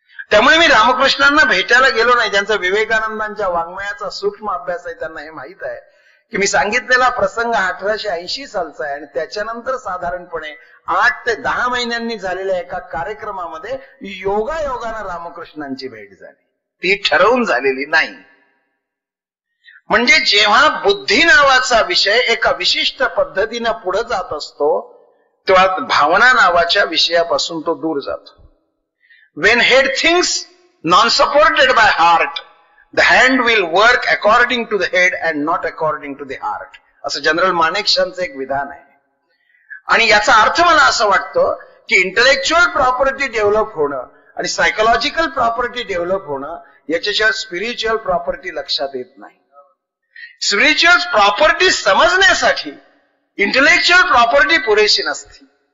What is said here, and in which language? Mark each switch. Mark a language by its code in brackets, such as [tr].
[mr] त्यामुळे मी रामकृष्णांना भेटायला गेलो नाही. ज्यांचा विवेकानंदांच्या वाङ्मयाचा सूक्ष्म अभ्यास आहे त्यांना हे माहित आहे की मी सांगितलेला प्रसंग 1880 सालचा आहे आणि त्याच्यानंतर साधारणपणे 8 ते 10 महिन्यांनी झालेल्या एका कार्यक्रमामध्ये योगायोगानं रामकृष्णांची भेट झाली. ती ठरवून झालेली नाही. म्हणजे जेव्हा बुद्धी नावाचा विषय एका विशिष्ट पद्धतीनं पुढे जात असतो तेव्हा भावना नावाच्या विषयापासून तो दूर जातो. [en] When head thinks non-supported by heart, the hand will work according to the head and not according to the heart. [mr] असं जनरल मानेकशॉंचं एक विधान आहे. आणि याचा अर्थ मला असं वाटतं की इंटलेक्च्युअल प्रॉपर्टी डेव्हलप होणं आणि सायकोलॉजिकल प्रॉपर्टी डेव्हलप होणं याच्याशिवाय स्पिरिच्युअल प्रॉपर्टी लक्षात येत नाही. स्पिरिच्युअल प्रॉपर्टी समजण्यासाठी इंटलेक्च्युअल प्रॉपर्टी पुरेशी नसते.